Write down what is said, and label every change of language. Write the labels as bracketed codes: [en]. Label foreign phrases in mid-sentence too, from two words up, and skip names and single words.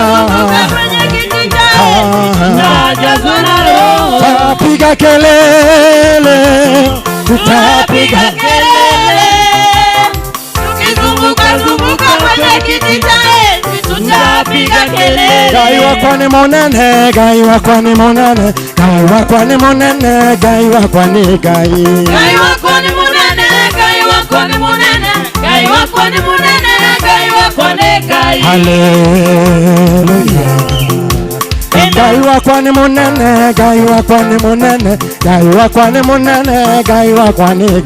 [sw] kwenye kiti cha enzi tutajazwa na roho Tutapiga kelele tutapiga kelele tukizunguka zunguka kwenye kiti cha enzi tutapiga kelele [kam] Ngai wakwa ni munene Ngai wakwa ni munene Ngai wakwa ni munene Ngai wakwa ni Ngai Ngai wakwa ni munene Ngai wakwa ni munene Ngai wakwa ni munene Ngai wakwa ni Ngai Haleluya Ngai wakwa ni munene Ngai wakwa ni munene Ngai wakwa ni munene Ngai wakwa ni Ngai